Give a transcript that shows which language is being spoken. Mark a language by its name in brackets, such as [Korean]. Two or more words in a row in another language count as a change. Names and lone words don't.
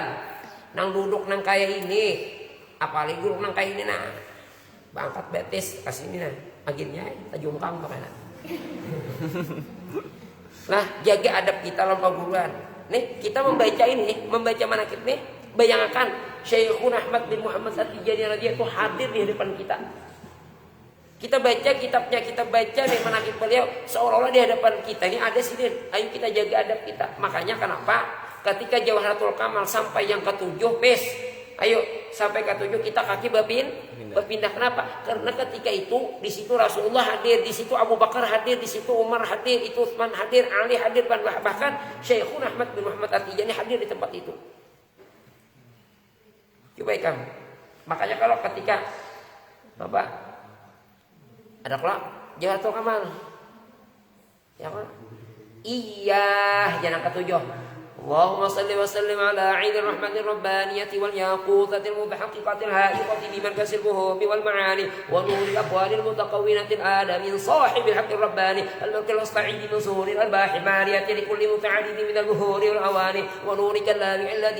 [Banjar] Nang duduk nang kayak ini, apalagi duduk nang kayak ini nah. Bangkat betis kasih ini nah. Akhirnya tajungkang kemana. [Indonesian] Nah, jaga adab kita dalam paguruan. Nih, kita membaca ini, membaca manaqib nih, bayangkan Syekhun Ahmad bin Muhammad At-Tijani radhiyallahu hadir di hadapan kita. Kita baca kitabnya, kita baca nih manaqib beliau seolah-olah di hadapan kita. Ini ada sini, ayo kita jaga adab kita. Makanya kenapa? Ketika Jawharatul Kamal sampai yang ke-7, ayo sampai ke-7 kita kaki berpindah. Kenapa? Karena ketika itu di situ Rasulullah hadir, di situ Abu Bakar hadir, di situ Umar hadir, itu Utsman hadir, Ali hadir, bahkan Syekhun Ahmad bin Muhammad At-Tijani hadir di tempat itu. Coba kamu. Makanya kalau ketika Bapak ada kelak Jawharatul Kamal, ya kan? Iya, jangan ke-7. [Arabic] اللهم صل وسلم على عين الرحمن الربانية والياقوتة المتحققة الهائقة بمركز الفهوم والمعاني ونور الأقوال المتقونة الآن من صاحب الحق الرباني الملك المستعيد من سهول الأرباح مالية لكل متعدد من البهور والأواني ونور كلام الذي